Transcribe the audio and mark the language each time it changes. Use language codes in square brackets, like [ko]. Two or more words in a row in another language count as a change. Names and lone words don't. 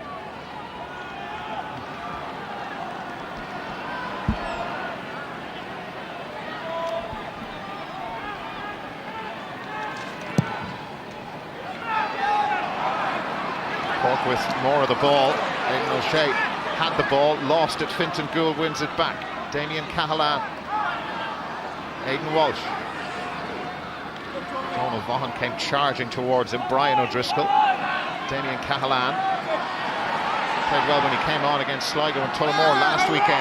[en] Cork with more of the ball. Aidan O'Shea had the ball, lost it. Fintan Gould wins it back. Damien Cahalane. Aidan Walsh. Donald Vaughan came charging towards him. Brian O'Driscoll. Damien Cahalane played well when he came on against Sligo and Tullamore last weekend.